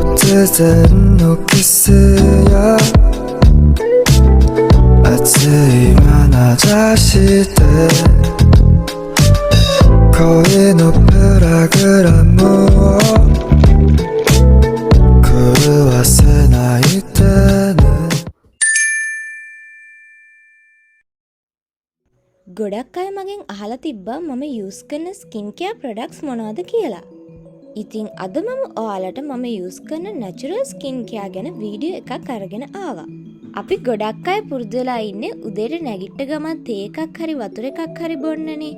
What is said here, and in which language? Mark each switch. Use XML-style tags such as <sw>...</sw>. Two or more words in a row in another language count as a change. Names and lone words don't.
<ja>突然のキスや熱い眼差しで恋のプログラムを狂わせないでね。</ja> <si>ගොඩක් අය මගෙන් අහලා තිබ්බා මම යූස් කරන</si> <en>skin care products</en> <si>මොනවද කියලා. ඉතින් අද මම ඔයාලට මම යූස් කරන</si> <en>natural skin care</en> <si>ගැන වීඩියෝ එකක් අරගෙන ආවා. අපි ගොඩක් අය පුරුදු වෙලා ඉන්නේ උදේට නැගිට ගමන් තේ එකක් හරි වතුර එකක් හරි බොන්නනේ.</si>